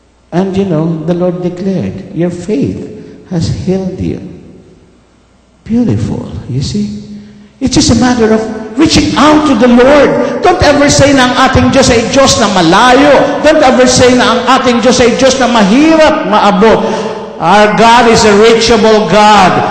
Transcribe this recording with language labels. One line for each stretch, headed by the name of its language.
English: And the Lord declared, your faith has healed you. Beautiful, you see? It's just a matter of reaching out to the Lord. Don't ever say
Filipino: na ang ating Diyos ay Diyos na malayo.
English: Don't ever say
Filipino: na ang ating Diyos ay Diyos na mahirap maabot.
English: Our God is a reachable God.